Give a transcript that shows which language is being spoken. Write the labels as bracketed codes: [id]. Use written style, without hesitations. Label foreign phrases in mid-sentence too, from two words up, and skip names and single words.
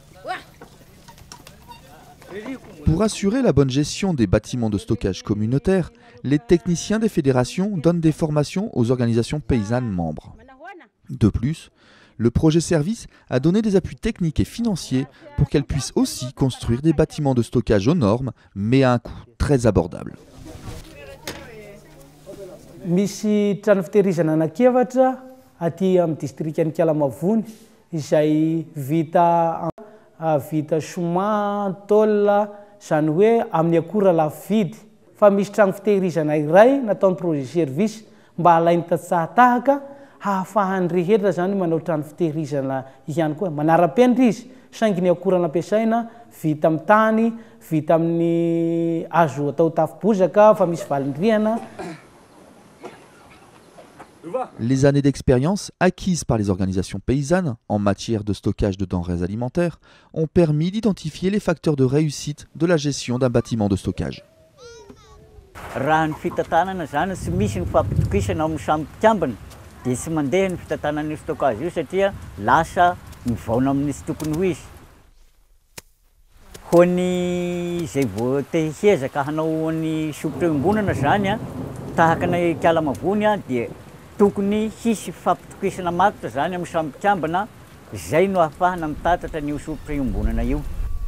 [fr] Pour assurer la bonne gestion des bâtiments de stockage communautaires, les techniciens des fédérations donnent des formations aux organisations paysannes membres. De plus, le projet service a donné des appuis techniques et financiers pour qu'elles puissent aussi construire des bâtiments de stockage aux normes, mais à un coût très abordable. [mg] Misy trano fitehirizana anankiefatra aty amin'ny district Kalamavony izay vita soma, tôle, zany hoe amin'ny akora lafo vidy. Fa misy trano fitehirizana iray nataon'ny [fr] projet service [mg] mba halainy tatsahatahaka hahafahan'ny rehetra zany manao trano fitehirizana ihany koa. Manara-penitra izy saingy ny akora nampiasaina vita amin'ny tany, vita amin'ny hazo atao tafo-bozaka fa misy valindriana. [fr] Les années d'expérience acquises par les organisations paysannes en matière de stockage de denrées alimentaires ont permis d'identifier les facteurs de réussite de la gestion d'un bâtiment de stockage. [mg] Raha ny fitatanana zany tsy misy ny fampitokisana amin'ny samy mpikambana dia tsy mandeha ny fitatanana stockage io satria lasa mivaona amin'ny tsy tokony ho izy. Ho ny zay vao tehezaka hanao ny sopotra iombonana zany tahaka ny Kalamavony dia tokony hisy fampitokisana matotra zany amin'ny samy mpikambana zay no ahafahana mitatatra ny sopotra iombonana io.